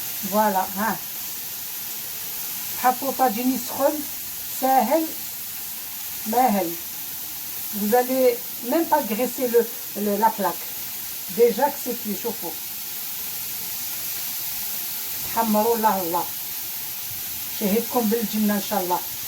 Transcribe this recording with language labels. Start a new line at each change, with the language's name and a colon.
Arabic: فوالا حطوا طاجين يسخن ساهل ماهل.
French: vous allez même pas graisser la plaque déjà que c'est cuit.
Arabic: شوفوا حمروا الله شهيدكم بالجنه ان شاء الله.